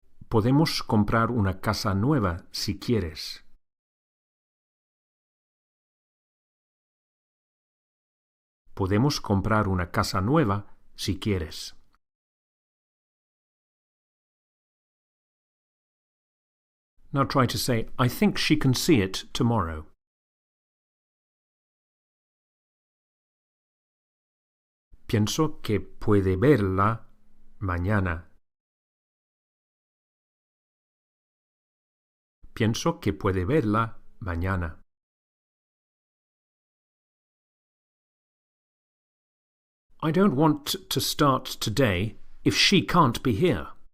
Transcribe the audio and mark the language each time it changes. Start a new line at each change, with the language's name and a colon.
Spanish: Podemos comprar una casa nueva si quieres. Podemos comprar una casa nueva si quieres.
English: Now try to say, I think she can see it tomorrow.
Spanish: Pienso que puede verla mañana. Pienso que puede verla mañana.
English: I don't want to start today if she can't be here.